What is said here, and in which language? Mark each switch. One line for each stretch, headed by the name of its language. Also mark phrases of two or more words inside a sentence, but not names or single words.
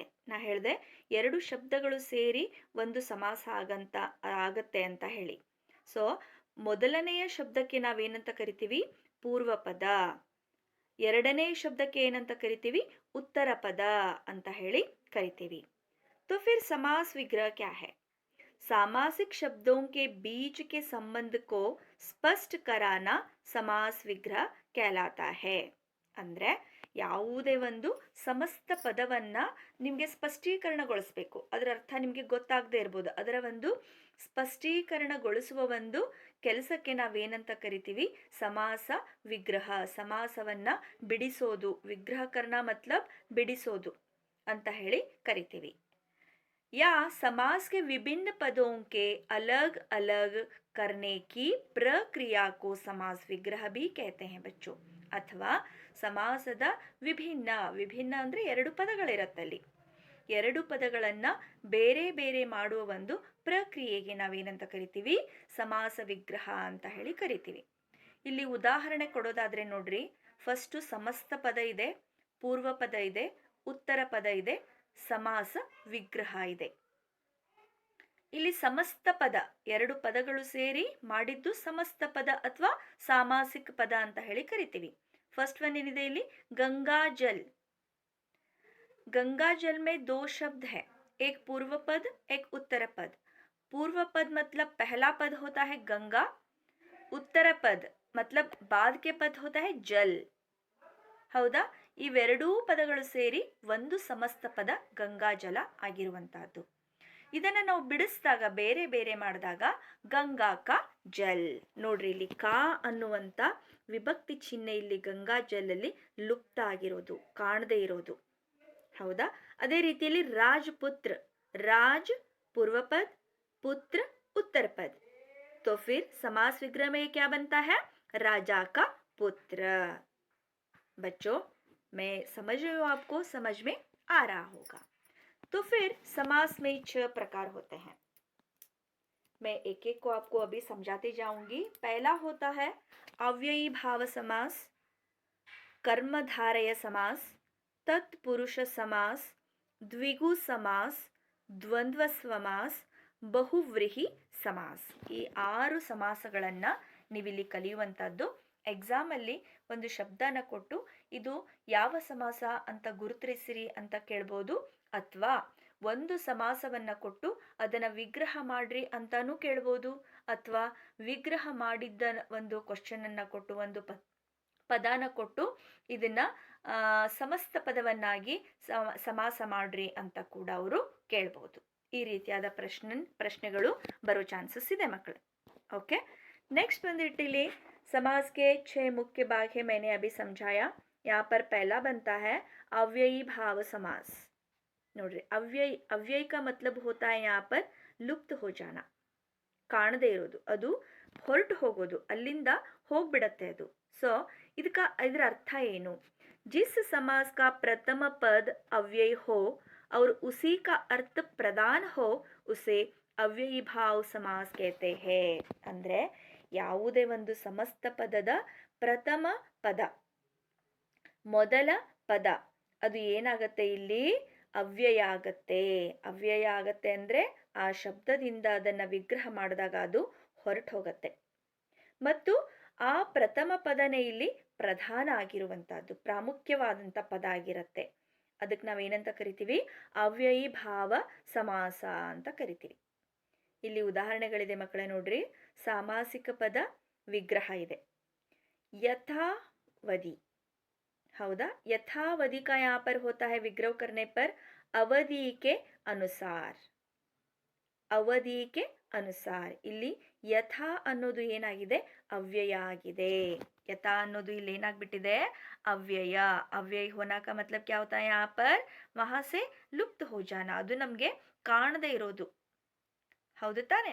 Kannada: ನಾ ಹೇಳಿದೆ 2 ಶಬ್ದಗಳು ಸೇರಿ ಒಂದು ಸಮಾಸ ಆಗತ್ತೆ ಅಂತ ಹೇಳಿ। ಸೊ ಮೊದಲನೆಯ ಶಬ್ದಕ್ಕೆ ನಾವೇನಂತ ಕರಿತೀವಿ? ಪೂರ್ವ ಪದ। ಎರಡನೇ ಶಬ್ದಕ್ಕೆ ಏನಂತ ಕರಿತೀವಿ?
Hindi: उत्तर पद
Kannada: ಅಂತ ಹೇಳಿ ಕರಿತೀವಿ।
Hindi: तो फिर समास विग्रह क्या है? सामासिक शब्दों के बीच के संबंध को स्पष्ट कराना समास विग्रह कहलाता है।
Kannada: ಅಂದ್ರೆ ಯಾವುದೇ ಒಂದು ಸಮಸ್ತ ಪದವನ್ನ ನಿಮಗೆ ಸ್ಪಷ್ಟೀಕರಣಗೊಳಿಸಬೇಕು, ಅದರ ಅರ್ಥ ನಿಮಗೆ ಗೊತ್ತಾಗದೇ ಇರಬಹುದು, ಅದರ ಒಂದು ಸ್ಪಷ್ಟೀಕರಣಗೊಳಿಸುವ ಒಂದು ಕೆಲಸಕ್ಕೆ ನಾವೇನಂತ ಕರಿತೀವಿ? ಸಮಾಸ ವಿಗ್ರಹ। ಸಮಾಸವನ್ನ ಬಿಡಿಸೋದು, ವಿಗ್ರಹಕರಣ ಮತ್ಲಬ್ ಬಿಡಿಸೋದು ಅಂತ ಹೇಳಿ ಕರಿತೀವಿ।
Hindi: या समास के विभिन्न पदों के अलग अलग करने की प्रक्रिया को समास विग्रह भी कहते हैं बच्चों।
Kannada: ಅಥವಾ ಸಮಾಸದ ವಿಭಿನ್ನ ಅಂದ್ರೆ 2 ಪದಗಳಿರತ್ತಲ್ಲಿ, 2 ಪದಗಳನ್ನ ಬೇರೆ ಬೇರೆ ಮಾಡುವ ಒಂದು ಪ್ರಕ್ರಿಯೆಗೆ ನಾವೇನಂತ ಕರಿತೀವಿ? ಸಮಾಸ ವಿಗ್ರಹ ಅಂತ ಹೇಳಿ ಕರಿತೀವಿ। ಇಲ್ಲಿ ಉದಾಹರಣೆ ಕೊಡೋದಾದ್ರೆ ನೋಡ್ರಿ, ಫಸ್ಟ್ ಸಮಸ್ತ ಪದ ಇದೆ, ಪೂರ್ವ ಪದ ಇದೆ, ಉತ್ತರ ಪದ ಇದೆ, ಸಮಾಸ ವಿಗ್ರಹ ಇದೆ। ಇಲ್ಲಿ ಸಮಸ್ತ ಪದ 2 ಪದಗಳು ಸೇರಿ ಮಾಡಿದ್ದು ಸಮಸ್ತ ಪದ ಅಥವಾ ಸಾಮಾಸಿಕ ಪದ ಅಂತ ಹೇಳಿ ಕರಿತೀವಿ।
English: first one
Kannada: ಏನಿದೆ ಇಲ್ಲಿ?
Hindi: गंगा जल। गंगा जल में 2 शब्द है, एक पूर्व पद, एक उत्तर पद। पूर्व पद मतलब पहला पद होता है गंगा, उत्तर पद मतलब बाद के पद होता है जल,
Kannada: ಹೌದಾ? ಇವೆರಡೂ ಪದಗಳು ಸೇರಿ ಒಂದು ಸಮಸ್ತ ಪದ ಗಂಗಾಜಲ ಆಗಿರುವಂತಹದ್ದು। ಇದನ್ನ ನಾವು ಬಿಡಿಸಿದಾಗ ಬೇರೆ ಬೇರೆ ಮಾಡಿದಾಗ
Hindi: गंगा का जल.
Kannada: ನೋಡ್ರಿ ಇಲ್ಲಿ ಕಾ ಅನ್ನುವಂಥ ವಿಭಕ್ತಿ ಚಿಹ್ನೆ ಇಲ್ಲಿ ಗಂಗಾ ಜಲ್ ಅಲ್ಲಿ ಲುಪ್ತ ಆಗಿರೋದು, ಕಾಣದೇ ಇರೋದು. ಹೌದಾ? ಅದೇ ರೀತಿಯಲ್ಲಿ ರಾಜಪುತ್ರ,
Hindi: ರಾಜ್ पूर्व पद, पुत्र उत्तर पद, तो फिर समास विग्रह में क्या बनता है? राजा का पुत्र. बच्चों मैं समझ रही हूं, आपको समझ में आ रहा होगा. तो फिर समास में 6 प्रकार होते हैं. मैं एक एक को आपको अभी समझाते जाऊंगी. पहला होता है अव्ययी भाव समास, कर्मधारय समास, तत्पुरुष समास, द्विगु समास, द्वंद्व समास, बहुव्रीहि समास.
Kannada: ಈ 6 ಸಮಾಸಗಳನ್ನು ನೀವಿಲ್ಲಿ ಕಲಿಯುವಂಥದ್ದು. ಎಕ್ಸಾಮಲ್ಲಿ ಒಂದು ಶಬ್ದನ ಕೊಟ್ಟು ಇದು ಯಾವ ಸಮಾಸ ಅಂತ ಗುರುತಿಸಿರಿ ಅಂತ ಕೇಳ್ಬೋದು, ಅಥವಾ ಒಂದು ಸಮಾಸವನ್ನು ಕೊಟ್ಟು ಅದನ್ನು ವಿಗ್ರಹ ಮಾಡ್ರಿ ಅಂತಾನೂ ಕೇಳ್ಬೋದು, ಅಥವಾ ವಿಗ್ರಹ ಮಾಡಿದ್ದ ಒಂದು ಕ್ವಶನನ್ನು ಕೊಟ್ಟು ಒಂದು ಪದಾನ ಕೊಟ್ಟು ಇದನ್ನ ಸಮಸ್ತ ಪದವನ್ನಾಗಿ ಸಮಾಸ ಮಾಡ್ರಿ ಅಂತ ಕೂಡ ಅವರು ಕೇಳ್ಬೋದು. ಈ ರೀತಿಯಾದ ಪ್ರಶ್ನೆಗಳು ಬರೋ ಚಾನ್ಸಸ್ ಇದೆ ಮಕ್ಕಳು.
English: okay, next
Kannada: ಬಂದಿದೆ ಇಲ್ಲಿ
Hindi: समास के 6 मुख्य भाग है, मैंने अभी समझाया. यहाँ पर पहला बनता है अव्ययी भाव समास. नोड्री अव्यय का मतलब होता है यहाँ पर लुप्त हो जाना,
Kannada: ಕಾಣದೇ ಇರೋದು, ಅದು ಹೊರಟು ಹೋಗೋದು, ಅಲ್ಲಿಂದ ಹೋಗ್ಬಿಡತ್ತೆ ಅದು. ಸೊ ಇದರ ಅರ್ಥ ಏನು?
Hindi: जिस समास का प्रथम पद अव्यय हो और उसी का अर्थ प्रदान हो उसे अव्ययी भाव समास कहते हैं.
Kannada: ಅಂದರೆ ಯಾವುದೇ ಒಂದು ಸಮಸ್ತ ಪದದ ಪ್ರಥಮ ಪದ, ಮೊದಲ ಪದ, ಅದು ಏನಾಗತ್ತೆ ಇಲ್ಲಿ? ಅವ್ಯಯ ಆಗತ್ತೆ. ಅವ್ಯಯ ಆಗತ್ತೆ ಅಂದರೆ ಆ ಶಬ್ದದಿಂದ ಅದನ್ನು ವಿಗ್ರಹ ಮಾಡಿದಾಗ ಅದು ಹೊರಟು ಹೋಗತ್ತೆ. ಮತ್ತು ಆ ಪ್ರಥಮ ಪದನೇ ಇಲ್ಲಿ ಪ್ರಧಾನ ಆಗಿರುವಂತಹದ್ದು, ಪ್ರಾಮುಖ್ಯವಾದಂಥ ಪದ ಆಗಿರುತ್ತೆ. ಅದಕ್ಕೆ ನಾವೇನಂತ ಕರಿತೀವಿ? ಅವ್ಯಯಿ ಭಾವ ಸಮಾಸ ಅಂತ ಕರಿತೀವಿ. ಇಲ್ಲಿ ಉದಾಹರಣೆಗಳಿದೆ ಮಕ್ಕಳೇ, ನೋಡ್ರಿ. ಸಾಮಾಸಿಕ ಪದ ವಿಗ್ರಹ ಇದೆ. ಯಥಾವಧಿ, ಹೌದಾ?
Hindi: ಯಥಾವಧಿ का यहाँ पर होता है विग्रह करने पर अवधि के अनुसार. अवधि के अनुसार.
Kannada: ಇಲ್ಲಿ ಯಥಾ ಅನ್ನೋದು ಏನಾಗಿದೆ? ಅವ್ಯಯ ಆಗಿದೆ. ಯಥಾ ಅನ್ನೋದು ಇಲ್ಲಿ ಏನಾಗ್ಬಿಟ್ಟಿದೆ? ಅವ್ಯಯ.
Hindi: अव्यय होना का मतलब क्या होता है यहां पर? वहां से लुप्त हो जाना.
Kannada: ಅದು ನಮಗೆ ಕಾಣದೇ ಇರೋದು, ಹೌದು ತಾನೆ?